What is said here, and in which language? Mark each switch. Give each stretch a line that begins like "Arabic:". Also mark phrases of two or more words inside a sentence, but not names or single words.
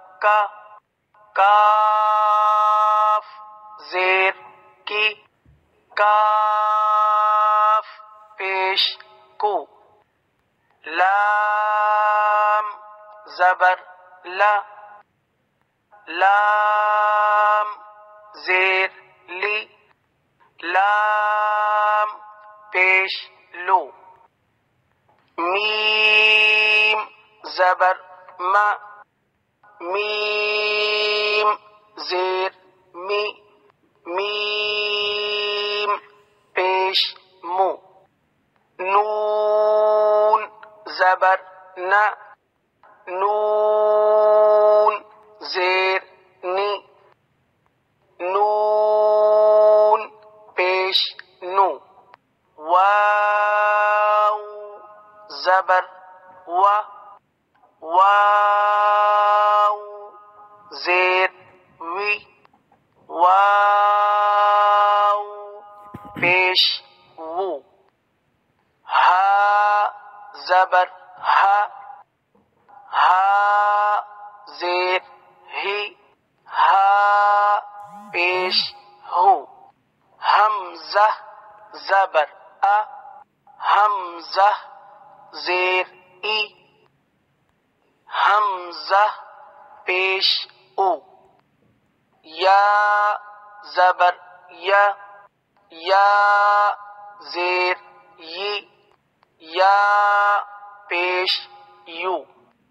Urdu: کاف زیر کی کاف پیش کو لام زبر لام زیر لی لام پیش لو. میم زبر ما، میم زیر می، میم پیش مو. نون زبر نا، نون زیر نی، نون پیش نو. واو زبر و، واو زیر وی، واو پیش وو. ہا زبر ہا، ہا زیر ہی، ہا پیش ہو. حمزہ زبر ا، حمزہ زیر ای، حمزہ پیش او. یا زبر یا، یا زیر ی، یا پیش یو.